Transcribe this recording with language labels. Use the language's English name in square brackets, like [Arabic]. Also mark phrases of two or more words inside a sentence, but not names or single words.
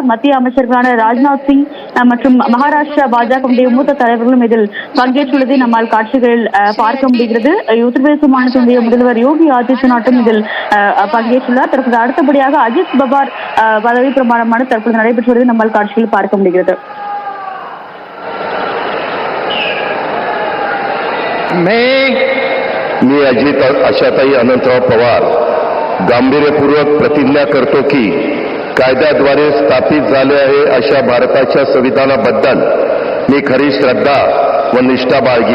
[Tamil] மத்திய அமைச்சர்களான ராஜ்நாத் சிங் மற்றும் மகாராஷ்டிரா பாஜகவுடைய மூத்த தலைவர்களும் இதில் பங்கேற்றுள்ளதை நம்மால் காட்சிகளில் பார்க்க முடிகிறது. உத்தரப்பிரதேச மாநிலத்தினுடைய முதல்வர் யோகி ஆதித்யநாத்தும் இதில் பங்கேற்றுள்ளார். தற்போது அடுத்தபடியாக அஜித் பவார் பதவி பிரமாணமான தற்போது நடைபெற்று வருவதை நம்மால் காட்சியில் பார்க்க முடிகிறது. [Marathi] मी अजित आशाताई अनंतराव पवार गांभीर्यपूर्वक प्रतिज्ञा करतो की कायद्याद्वारे स्थापित झाले आहे अशा भारताच्या संविधानाबद्दल मी खरी श्रद्धा व निष्ठा बाळगीन.